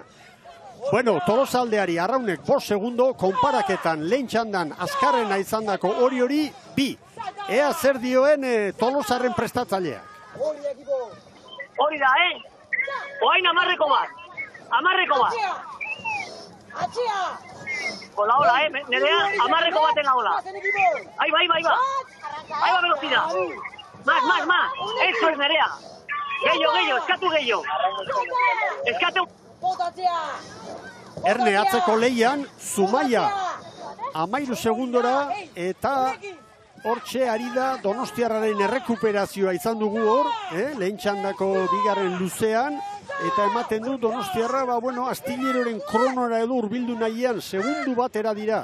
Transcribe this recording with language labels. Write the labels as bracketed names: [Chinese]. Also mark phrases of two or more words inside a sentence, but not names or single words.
[Basque] Bueno, Tolosaldeari Arraunek 5 segundo, konparaketan lehen txandan azkarrena izandako Oriori 2. Ea zer dioen Tolosarren prestatzailea. Hori da, Oain 10 bat. 10 bat. Hola, Nerea, 10 baten [Spanish] la ola. Ahí va. Ahí va velocidad. Más. Eso es Nerea. [Basque] Gehiago, eskatu gehiago. Eskatu. Erne atzeko lehian, Zumaia 13 segundora eta hortxe ari da Donostiarraren errekuperazioa izan dugu hor, lehen txandako bigarren luzean, eta ematen du Donostiarra, Astilleroren kronora edo urbildu nahian, segundu batera dira.